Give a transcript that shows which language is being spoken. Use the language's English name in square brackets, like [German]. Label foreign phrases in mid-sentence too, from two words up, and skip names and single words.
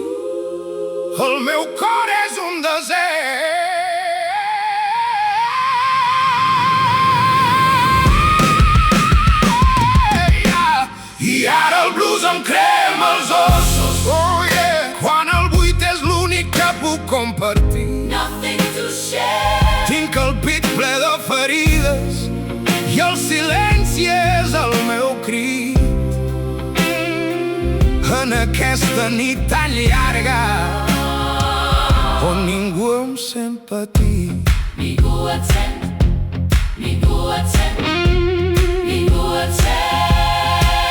[Catalan] El meu cor és un desert i ara el blues em crema els ossos. [English] Oh yeah. [Catalan] Quan el buit és l'únic que puc compartir. [English] Nothing to share. [Catalan] Tinc el pit ple de ferides i el silenci és el meu crit. En aquesta nit tan llarga on ningú em sent patir. Ningú et sent, ningú et sent, ningú et sent.